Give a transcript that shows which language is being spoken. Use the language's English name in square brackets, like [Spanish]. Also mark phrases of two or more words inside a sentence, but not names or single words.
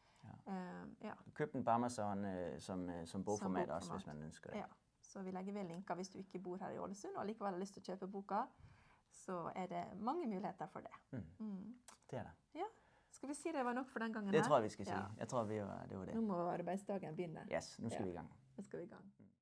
[Danish] Køb den på Amazon som bogformat også, hvis man ønsker det. [Norwegian] Ja, så vi legger ved linker hvis du ikke bor her i Ålesund og likevel har lyst til å kjøpe boka, så er det mange muligheter for det. Det er det. Ja. Skal vi si det var nok for den gangen her? Det tror jeg, vi skal si. Jeg tror, det var det. Nå må arbeidsdagen begynne. Yes, [Danish] nu skal vi i gang. Nu skal vi i gang.